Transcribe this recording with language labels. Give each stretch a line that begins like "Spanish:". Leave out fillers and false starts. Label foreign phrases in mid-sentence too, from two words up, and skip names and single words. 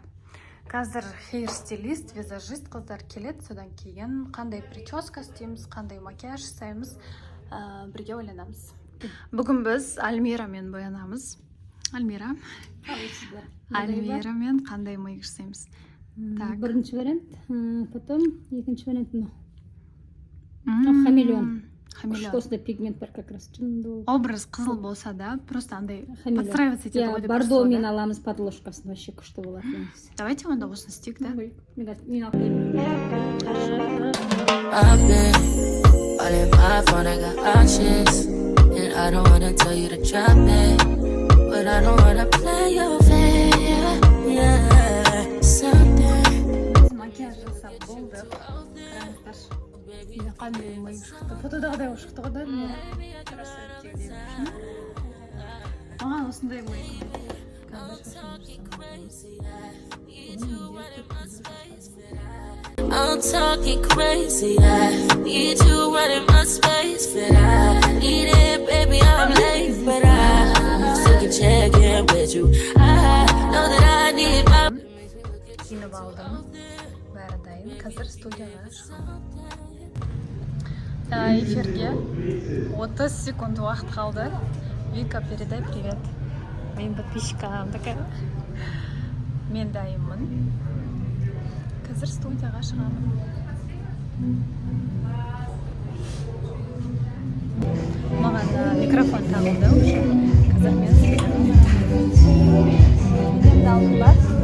Kazakh: Қазір хейр-стилист, визажист қыздар келеді, содан кейін қандай прическа істейміз, қандай макияж жасаймыз, бірге ойланамыз. Бүгін біз Альмирамен боянамыз. Альмирамен қандай миық жасаймыз? Бірінші вариант, потом екінші вариант мынау. Хамелеон. Осындай пигмент бар
Russian: как раз.
Kazakh: Образ қызыл болса да, просто андай подстраиваться етеді ғой деп тұрсыз. Бордомен аламыз подложкасын, вообще күшті болады. Давайте онда осыны істейік, да? Мен алып келмеймін.
English: I've been all in my phone, I got options. And I don't wanna tell you to drop it, but I don't wanna play your fair. Yeah, something.
Kazakh: Макияж жасап болды. Қараңыздар. Қандай миық шықты. Фотодағыдай шықты ғой, да? Маған осындай миық.
English: I'm talking crazy. I need you running my space, but I need it, baby. I'm late, but I still can check in with you. I know that I need my.
Kazakh: Киініп алдым. Бәрі дайын. Қазір студияға шығамын. Эфирге 30 секунд уақыт қалды.
Russian: Вика, передай привет моим подписчикам.
Kazakh: Мен дайынмын. Қазір студияға шығамын. Маған микрофон тағылды уже. Қазір мен студияға. Мен алдым ба?